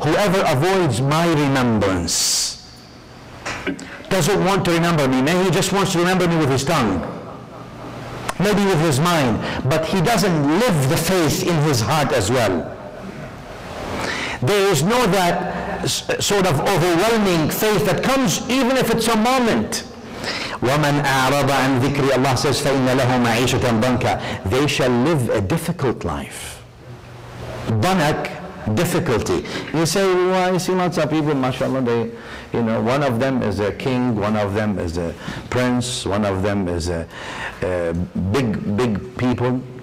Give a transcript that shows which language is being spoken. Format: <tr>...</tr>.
<en>Whoever avoids my remembrance doesn't want to remember me. Maybe he just wants to remember me with his tongue. maybe with his mind, but he doesn't live the faith in his heart as well. There is no that sort of overwhelming faith that comes even if it's a moment.</en> <ar>وَمَنْ أَعْرَضَ عَنْ ذِكْرِ,</ar> <en>Allah says,</en> <ar>فَإِنَّ لَهُ مَعِيشَةً ضَنْكَ.</ar> <en>They shall live a difficult life. Danak, difficulty. You say, well, I see lots of people, mashallah, they, one of them is a king, one of them is a prince, one of them is a big people.</en>